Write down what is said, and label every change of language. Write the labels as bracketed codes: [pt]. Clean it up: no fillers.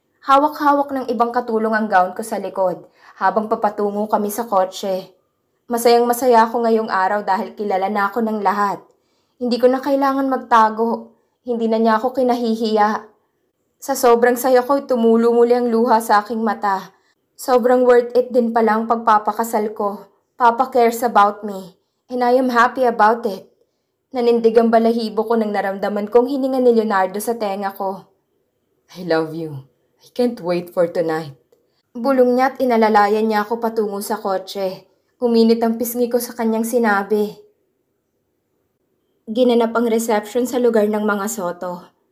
[tl] Hawak-hawak ng ibang katulong ang gown ko sa likod habang papatungo kami sa kotse. Masayang masaya ako ngayong araw dahil kilala na ako ng lahat. Hindi ko na kailangan magtago. Hindi na niya ako kinahihiya. Sa sobrang saya ko, tumulo muli ang luha sa aking mata. Sobrang worth it din palang pagpapakasal ko. [en] Papa cares about me, and I am happy about it. [tl] Nanindig ang balahibo ko nang naramdaman kong hininga ni Leonardo sa tenga ko. [en] I love you. I can't wait for tonight. [tl] Bulong niya at inalalayan niya ako patungo sa kotse. Uminit ang pisngi ko sa kanyang sinabi. Ginanap ang reception sa lugar ng mga Soto.